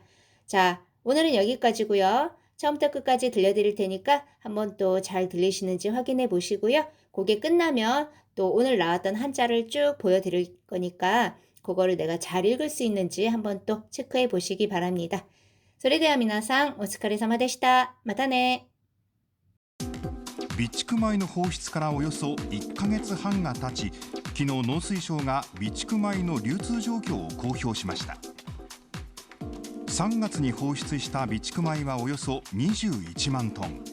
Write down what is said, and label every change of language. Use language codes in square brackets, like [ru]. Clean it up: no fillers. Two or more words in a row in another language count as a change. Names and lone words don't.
[ko] 자, 오늘은 여기까지고요. 처음부터 끝까지 들려드릴 테니까 한번 또 잘 들리시는지 확인해 보시고요. 그게 끝나면 또 오늘 나왔던 한자를 쭉 보여드릴 거니까 그거를 내가 잘 읽을 수 있는지 한번 또 체크해 보시기 바랍니다. [ja] それでは皆さんお疲れ様でした。またね。備蓄米の放出からおよそ1ヶ月半が経ち、昨日農水省が備蓄米の流通状況を公表しました。3月に放出した備蓄米はおよそ21万トン。